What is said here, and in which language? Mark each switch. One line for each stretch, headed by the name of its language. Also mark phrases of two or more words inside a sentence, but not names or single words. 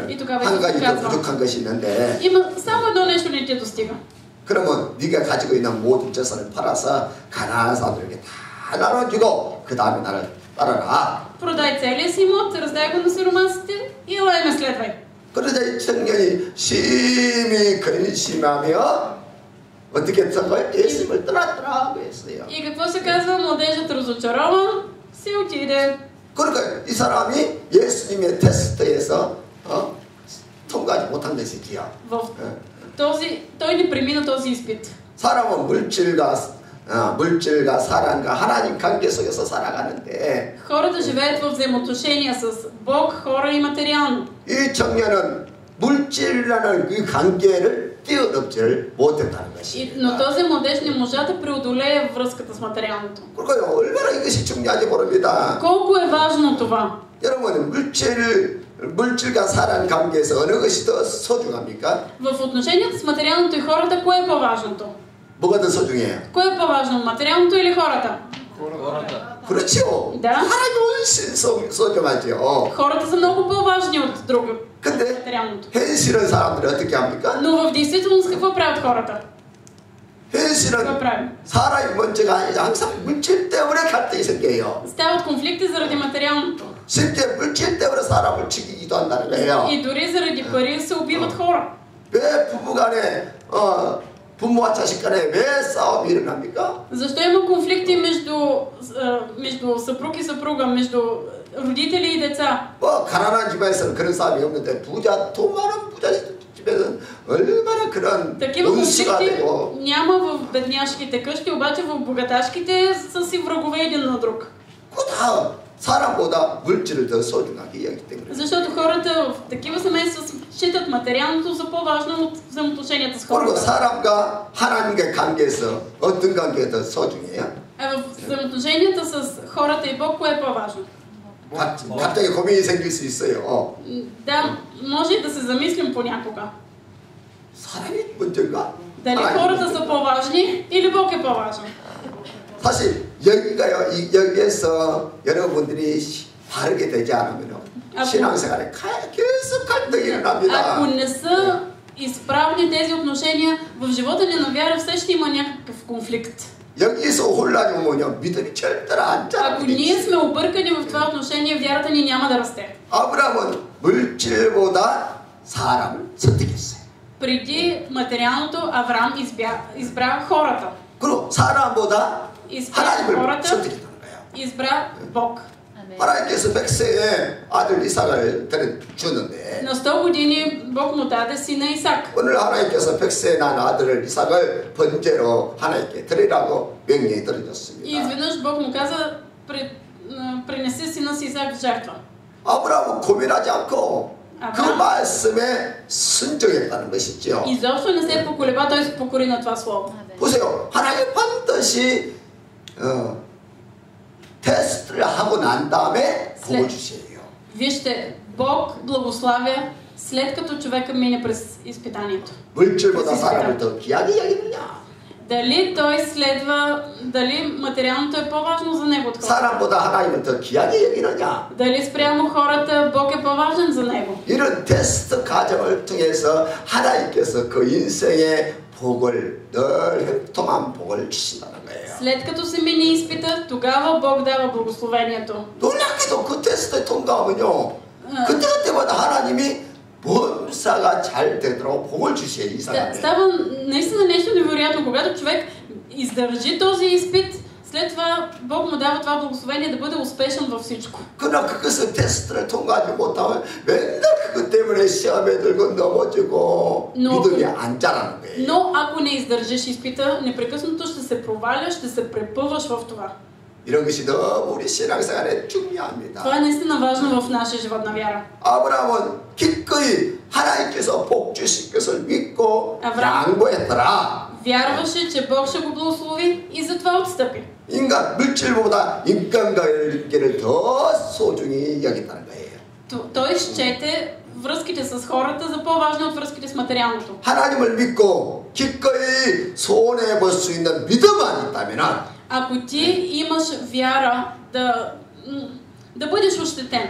Bulgarian: 이 тогава
Korean: 한 가지 더
Bulgarian: казва,
Korean: 부족한 것이 있는데
Bulgarian: има само едно нещо не ти достига.
Korean: 그러면 네가 가지고 있는 모든 재산을 팔아서 가난한 사람들에게 다 나눠주고 그 다음에 나를 따라라.
Bulgarian: Продай целия си имот, раздай го на сиромасите и елай ме следвай.
Korean: 그러자 이 청년이 심히 근심하며 어떻게 했던 거예요? 예수님을 떠났더라고 했어요.
Bulgarian: И какво се казва? Младежът разочарован си отиде.
Korean: 그러니까 이 사람이 예수님의 테스트에서 통과하지 못한 것이지요.
Bulgarian: Той не премина този изпит.
Korean: 사람은 물질과 사랑과 하나님 관계 속에서 살아가는데
Bulgarian: Хората живеят в взаимоотношения с Бог, хора и материално.
Korean: 이 청년은 물질이라는 그 관계를 뛰어넘지를 못했다는
Bulgarian: Но
Korean: 것입니다.
Bulgarian: този младеж не можа да преодолее връзката с материалното.
Korean: 그러니까 얼마나 이것이 중요한지 모릅니다.
Bulgarian: Колко е важно това?
Korean: 여러분 물질과 사랑 관계에서 어느 것이 더 소중합니까?
Bulgarian: В отношенията с материалното и хората, кое е по-важното?
Korean: 뭐가 더 소중해요?
Bulgarian: Кое е по-важно? Материалното или хората?
Korean: 그렇죠.
Bulgarian: Да.
Korean: 하나님 훨씬 소중하죠.
Bulgarian: Хората са много по-важни от друго.
Korean: 근데
Bulgarian: Материалното.
Korean: 현실은 사람들이 어떻게 합니까?
Bulgarian: Но в действителност какво правят хората? какво
Korean: 현실은
Bulgarian: правим?
Korean: 사람이 먼저가 아니라 항상 물질 때문에 갈등이 생겨요.
Bulgarian: Стават конфликти заради материалното.
Korean: 실제 물질 때문에 사람을 죽이기도 한다는 거예요.
Bulgarian: И дори заради пари се убиват хора.
Korean: 왜 부부간에 부모와 자식 간에 왜 싸움이 일어납니까?
Bulgarian: Защо има конфликти между съпруг и съпруга, между родители и деца.
Korean: 뭐 가난한 집안에서는 그런 싸움이 없는데 부자, 돈 많은 부자 집에서는 얼마나 그런
Bulgarian: Такива
Korean: 원수가
Bulgarian: конфликти
Korean: 되고
Bulgarian: няма в бедняшките къщи, обаче в богаташките са си врагове един на друг.
Korean: 그 다 사람보다 물질을 더 소중하게 여기기 때문에.
Bulgarian: Защото хората в такива семейства считат материалното за по-важно от взаимоотношенията с
Korean: 그리고
Bulgarian: хората.
Korean: 사람과 하나님과의 관계에서 어떤 관계가 더 소중해요?
Bulgarian: А в взаимоотношенията с хората и Бог, кое е по-важно?
Korean: 갑자기 고민이 생길 수 있어요.
Bulgarian: Да, може и да се замислим понякога.
Korean: 사람이 먼저인가?
Bulgarian: Дали хората са по-важни или Бог е по-важен?
Korean: 사실 여기가요, 여기에서 여러분들이 바르게 되지 않으면 신앙생활에 계속 갈등이 일어납니다.
Bulgarian: Ако не са изправни тези отношения, в живота ни на вяра все ще има някакъв конфликт.
Korean: 여기서 혼란이 오면 믿음이 절대로 안 자라.
Bulgarian: Ако ние сме объркани в това отношение, вярата ни няма да расте.
Korean: 아브라함은 물질보다 사람을 선택했어요.
Bulgarian: Преди материалното, Авраам избра хората.
Korean: 그리고 사람보다
Bulgarian: Избра
Korean: 하나님을
Bulgarian: хората,
Korean: 선택했다는 거예요.
Bulgarian: избра Бог.
Korean: 하나님께서 100세에 아들 이삭을 주는데
Bulgarian: На 100 години Бог му даде сина Исак.
Korean: 오늘 하나님께서 100세에 난 아들을 이삭을 번제로 하나님께 드리라고 명령이
Bulgarian: И
Korean: 떨어졌습니다.
Bulgarian: изведнъж Бог му каза, принеси сина си Исак в жертва.
Korean: 아브라함은 고민하지 않고 그 아브라함. 말씀에 순종했다는 것이죠.
Bulgarian: Изобщо не се поколеба, той се покори на това слово.
Korean: 보세요. 하나님 반드시 테스트를 하고 난 다음에 복을 주세요.
Bulgarian: Вижте, Бог благославя след като човека мине през изпитанието.
Korean: 물질보다 사람을 더 귀하게 여기느냐?
Bulgarian: Дали той следва, дали материалното е по-важно за него от хората?
Korean: 사람보다 하나님을 더 귀하게 여기느냐?
Bulgarian: Дали спрямо хората Бог е по-важен за него?
Korean: 이런 테스트 과정을 통해서 하나님께서 그 인생의 복을 늘 형통한 복을 주신다는 거예요.
Bulgarian: След като се мине изпита, тогава Бог дава благословението.
Korean: 놀랍게도 그 테스트에 통과하면요. 그때마다 하나님이 범사가 잘 되도록 복을 주셔요. 이 사람에.
Bulgarian: Става наистина нещо невероятно. Когато човек издържи този изпит, след това Бог му дава това благословение да бъде успешен във всичко.
Korean: 그러나 그것을 테스트를 통과하지 못하면 맨날 그것 때문에 시험에 들고 넘어지고 믿음이 안 자라는 거예요.
Bulgarian: Но ако не издържиш изпита, непрекъснато ще се проваляш, ще се препъваш в това.
Korean: 이런 것이 너무 우리 신앙생활에 중요합니다.
Bulgarian: Това е наистина важно в нашия живот на вяра.
Korean: 아브라함은 기꺼이 하나님께서 복 주실 것을 믿고 아브라함. 양보했더라.
Bulgarian: Вярваше, че Бог ще го благослови и затова отстъпи.
Korean: 인간 물질보다 인간관계를 더 소중히 여겼다는 거예요.
Bulgarian: Той счете връзките с хората за по-важни от връзките с материалното.
Korean: 하나님을 믿고 기꺼이 손해 볼 수 있는 믿음만 있다면
Bulgarian: Ако ти имаш вяра да бъдеш ощетен,